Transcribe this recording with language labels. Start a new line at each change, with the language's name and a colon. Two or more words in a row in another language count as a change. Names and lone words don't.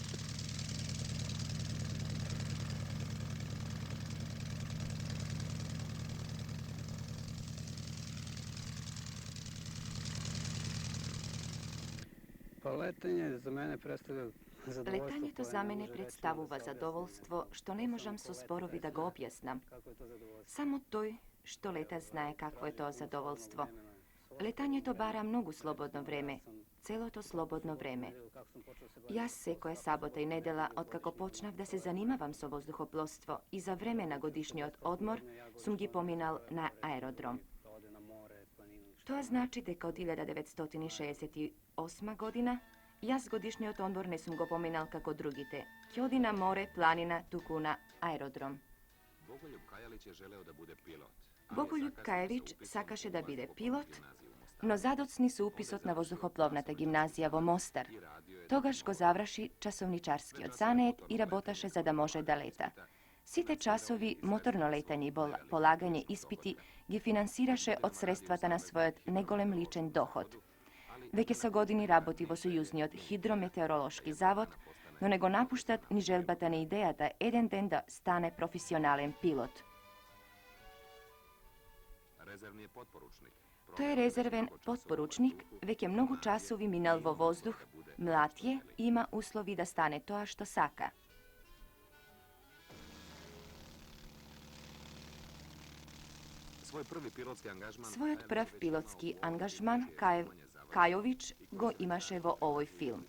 Serbian: Pa letenje za mene predstavlja zadovoljstvo.
Macedonian: Летањето за мене представува задоволство што не можам со зборови да го објаснам. Само тој што лета знае какво е тоа задоволство. Летањето бара многу слободно време, целото слободно време. Јас секоја сабота и недела, откако почнав да се занимавам со воздухопловство и за време на годишниот одмор, сум ги поминал на аеродром. Тоа значи дека од 1968 година јас годишниот одмор не сум го поминал како другите. Ќе оди на море, планина, туку на аеродром.
Serbian: Bogoljub Kajalić je želeo da bude pilot.
Macedonian: Боголјуб Каевиќ сакаше да биде пилот, но задоцни со уписот на воздухопловната гимназија во Мостар. Тогаш го заврши часовничарскиот занет и работаше за да може да лета. Сите часови моторно летање и полагање испити ги финансираше од средствата на својот неголем личен доход. Веќе со години работи во Сојузниот хидрометеоролошки завод, но не го напуштат ни желбата на идејата еден ден да стане професионален пилот.
Serbian: Rezervni je potporučnik.
Macedonian: Тој е резервен потпоручник, веќе многу часови минал во воздух, млад е и има услови да стане тоа што сака. Својот прв пилотски ангажман Кајовиќ го имаше во овој филм.